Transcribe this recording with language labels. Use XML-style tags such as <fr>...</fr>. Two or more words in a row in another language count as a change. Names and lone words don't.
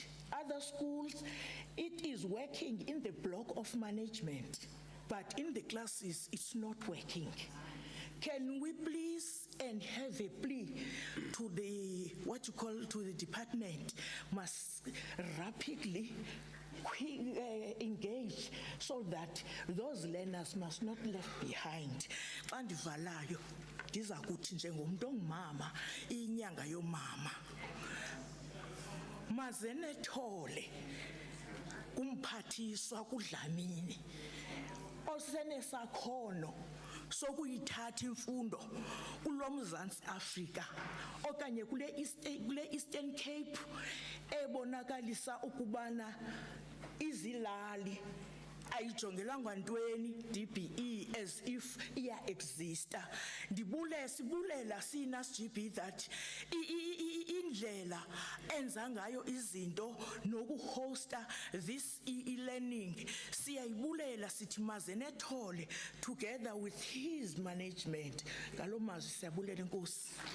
<en>Other schools, it is working in the block of management, but in the classes, it's not working. Can we please and have a plea to the, to the department, must rapidly engage so that those learners must not left behind.</en> <xh>Andivalayo, ndiza kuthi njengomuntu ongumama, inyanga yomama. Mazenethole kumphathiswa kuDlamini osenesakhono sokuyithatha imfundo kulo Mzantsi Afrika okanye kule Eastern Cape ebonakalisa ukubana izilali ayijongelanga ntweni DBE</xh> <en>as if</en> <xh>iya exista. Sibulela sina SGB that indlela enza ngayo izinto nokuhosta</xh> <en>this e-learning</en> <xh>siyayibulela sithi mazenethole</xh> <en>together with his management.</en> <xh>Ngalo mazwi siyabulela inkosi.</xh>